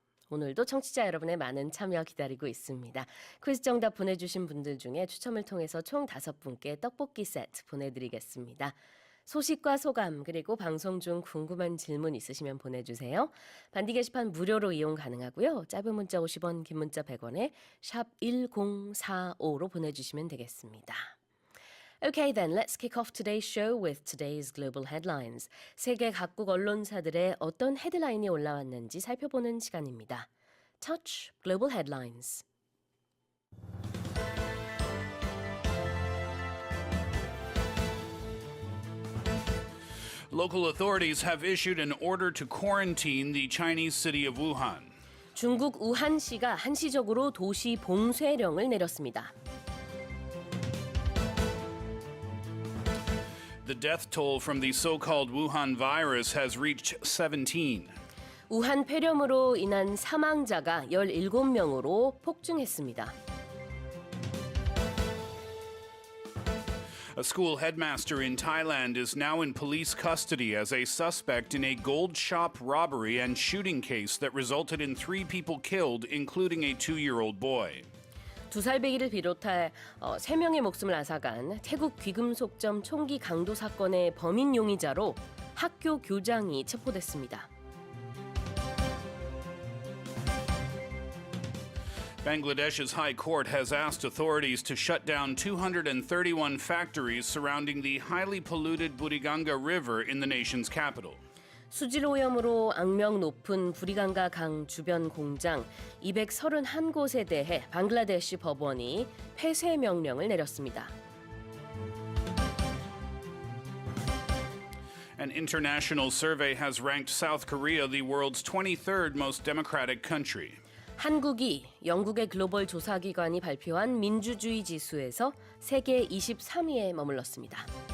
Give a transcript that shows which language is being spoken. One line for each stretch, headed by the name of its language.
Korean: 오늘도 청취자 여러분의 많은 참여 기다리고 있습니다. 퀴즈 정답 보내주신 분들 중에 추첨을 통해서 총 5분께 떡볶이 세트 보내드리겠습니다. 소식과 소감 그리고 방송 중 궁금한 질문 있으시면 보내주세요. 반디 게시판 무료로 이용 가능하고요. 짧은 문자 50원, 긴 문자 100원에 샵 1045로 보내주시면 되겠습니다.
English: Okay then, let's kick off today's show with today's global headlines.
Korean: 세계 각국 언론사들의 어떤 헤드라인이 올라왔는지 살펴보는 시간입니다.
English: Touch Global Headlines. Local authorities have issued an order to quarantine the Chinese city of Wuhan.
Korean: 중국 우한시가 한시적으로 도시 봉쇄령을 내렸습니다.
English: The death toll from the so-called Wuhan virus has reached 17.
Korean: 우한 폐렴으로 인한 사망자가 17명으로 폭증했습니다.
English: A school headmaster in Thailand is now in police custody as a suspect in a gold shop robbery and shooting case that resulted in 3 people killed, including a 2-year-old boy.
Korean: 2살배기를 비롯해 3명의 목숨을 앗아간 태국 귀금속점 총기 강도 사건의 범인 용의자로 학교 교장이 체포됐습니다.
English: Bangladesh's high court has asked authorities to shut down 231 factories surrounding the highly polluted Buriganga River in the nation's capital.
Korean: 수질 오염으로 악명 높은 부리강가 강 주변 공장 231곳에 대해 방글라데시 법원이 폐쇄 명령을 내렸습니다.
English: An international survey has ranked South Korea the world's 23rd most democratic country.
Korean: 한국이 영국의 글로벌 조사기관이 발표한 민주주의 지수에서 세계 23위에 머물렀습니다.